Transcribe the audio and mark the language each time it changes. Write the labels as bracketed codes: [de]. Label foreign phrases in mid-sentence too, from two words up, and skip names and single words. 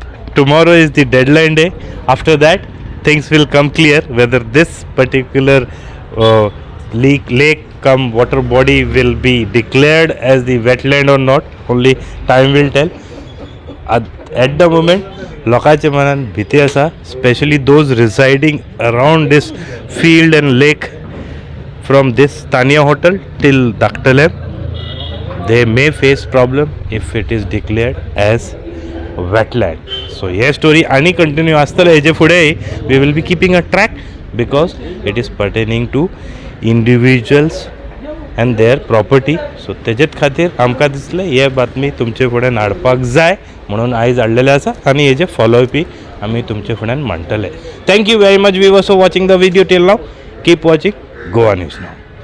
[en] Tomorrow is the deadline day. After that, things will come clear whether this particular lake cum water body will be declared as the wetland or not. Only time will tell. At the moment, [kok] लोकांच्या मनान भीती आसा, [en] especially those residing around this field and lake from this Tania hotel till Daktalem. They may face problem if it is declared as wetland. [kok] So हे story आणि continue आसतले हेजे फुडेंय. [en] We will be keeping a track because it is pertaining to individuals and their property. [kok] सो तेजेच खातीर आमकां दिसलें हे बातमी तुमचे फुड्यान हाडपाक जाय म्हणून आयज हाडलेले आसा आनी हेजे फॉलोअपी आमी तुमचे फुड्यान मांडटले. [en] thank you very much viewers for watching the video till now. keep watching Goa News now.